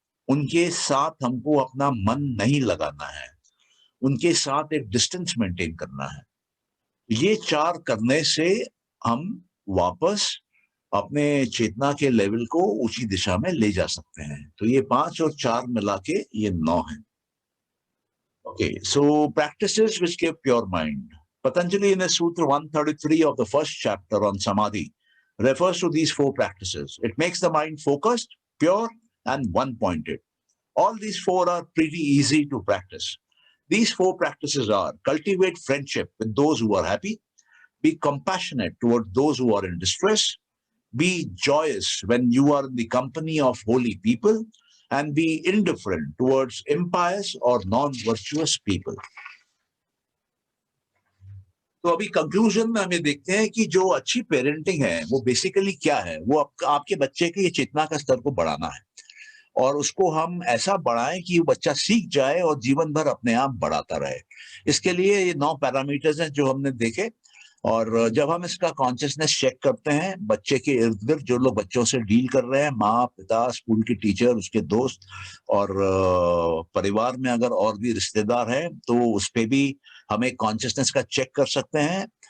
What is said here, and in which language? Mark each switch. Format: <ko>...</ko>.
<hi>उनके साथ हमको अपना मन नहीं लगाना है, उनके साथ एक डिस्टेंस मेंटेन करना है। ये 4 करने से हम वापस अपने चेतना के लेवल को ऊंची दिशा में ले जा सकते हैं। तो ये 5 और 4 मिला के ये 9 है।</hi> <en>Okay, so practices which give pure mind. Patanjali in his Sutra 133 of the first chapter on Samadhi refers to these 4 practices. It makes the mind focused, pure, and one-pointed. All these 4 are pretty easy to practice. These 4 practices are: cultivate friendship with those who are happy, be compassionate toward those who are in distress, be joyous when you are in the company of holy people, and be indifferent towards impious or non-virtuous people.</en> <hi>तो अभी conclusion में हमें देखते हैं कि जो अच्छी parenting है वो बेसिकली क्या है, वो आपके बच्चे के चेतना का स्तर को बढ़ाना है और उसको हम ऐसा बढ़ाएं कि वो बच्चा सीख जाए और जीवन भर अपने आप बढ़ाता रहे। इसके लिए ये 9 पैरामीटर्स हैं जो हमने देखे। और जब हम इसका कॉन्शियसनेस चेक करते हैं, बच्चे के इर्द गिर्द जो लोग बच्चों से डील कर रहे हैं, माँ पिता, स्कूल के टीचर, उसके दोस्त और परिवार में अगर और भी रिश्तेदार हैं, तो उस पे भी हम एक कॉन्शियसनेस का चेक कर सकते हैं</hi>